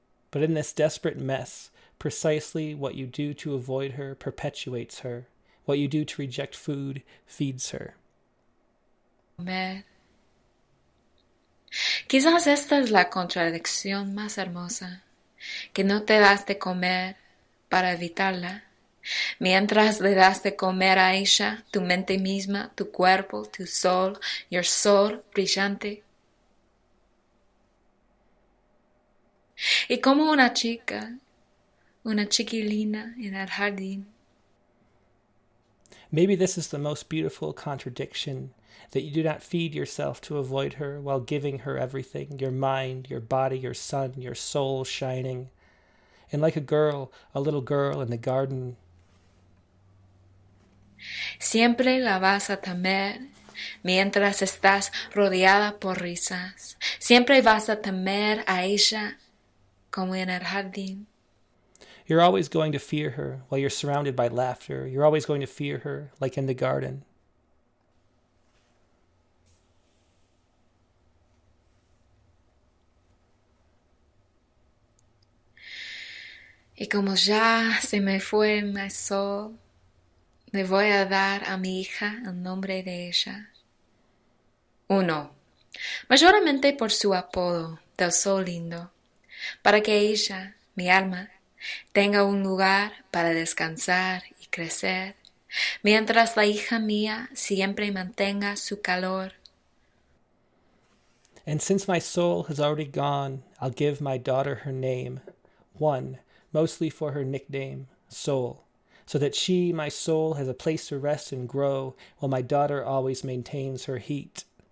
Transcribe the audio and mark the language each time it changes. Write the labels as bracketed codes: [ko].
[en] But in this desperate mess, precisely what you do to avoid her perpetuates her. What you do to reject food feeds her. [es] Comer. Quizás esta es la contradicción más hermosa, que no te das de comer para evitarla, mientras le das de comer a ella, tu mente misma, tu cuerpo, tu sol, [en] your soul [es] brillante. Y como una chica, una chiquilina en el jardín. [en] Maybe this is the most beautiful contradiction, that you do not feed yourself to avoid her while giving her everything, your mind, your body, your sun, your soul shining. And like a little girl in the garden. [es] Siempre la vas a temer mientras estás rodeada por risas. Siempre vas a temer a ella como en el jardín. [en] You're always going to fear her while you're surrounded by laughter. You're always going to fear her like in the garden. [es] Y como ya se me fue mi sol, le voy a dar a mi hija el nombre de ella. 1. Mayormente por su apodo del sol lindo, para que ella, mi alma, tenga un lugar para descansar y crecer, mientras la hija mía siempre mantenga su calor. [en] And since my soul has already gone, I'll give my daughter her name. 1. mostly for her nickname, Soul, so that she, my soul, has a place to rest and grow, while my daughter always maintains her heat.